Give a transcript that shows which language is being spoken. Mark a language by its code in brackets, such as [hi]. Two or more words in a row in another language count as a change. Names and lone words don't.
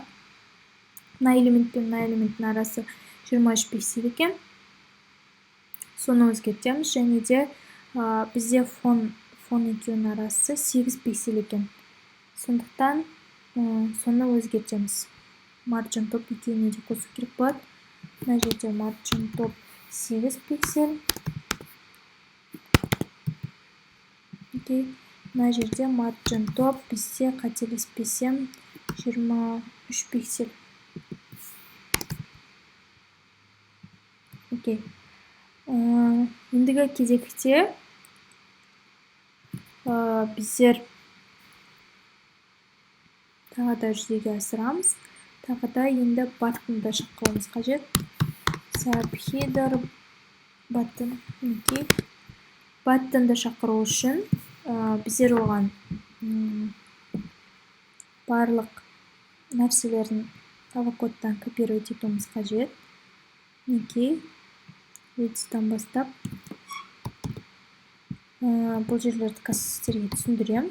[kk] Мына элемент пен мына элементтің арасы 23 пиксель екен. Соны өзгертеміз, және де бізде фон екеуінің арасы 8 пиксель екен. Сондықтан соны өзгертеміз. [en] Margin top [kk] екеуіне де қосу керек болады. Мына жерде [en] margin top [kk] 8 пиксель. Мына жерде [en] margin top [kk] бізде қателеспесем 23 пиксель. Ендігі кезекте біздер тағы да жүзеге асырамыз. Тағы да енді button'ды шақыруымыз қажет. [en] Subheader button. [kk] Button'ды шақыру үшін біздер оған барлық нәрселерін кодтан копировать етуіміз қажет. Width'тан бастап бұл жерлерді сіздерге түсіндірем.